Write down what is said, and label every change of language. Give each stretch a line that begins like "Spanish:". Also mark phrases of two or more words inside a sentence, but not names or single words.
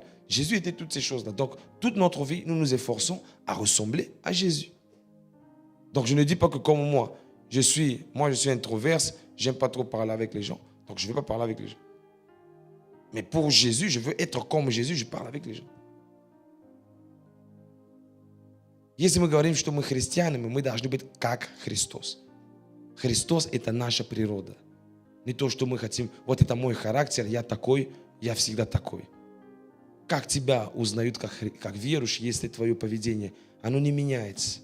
French: Jésus était toutes ces choses-là. Donc, toute notre vie, nous nous efforçons à ressembler à Jésus. Donc, je ne dis pas que comme moi, je suis introverse, j'aime pas trop parler avec les gens. Donc, je ne vais pas parler avec les gens. Mais pour Jésus, je veux être comme Jésus, je parle avec les gens.
Russian: Если мы говорим, что мы христианами, мы должны быть как Христос. Христос – это наша природа. Не то, что мы хотим, вот это мой характер, я такой, я всегда такой. Как тебя узнают как верующий, если твое поведение, оно не меняется?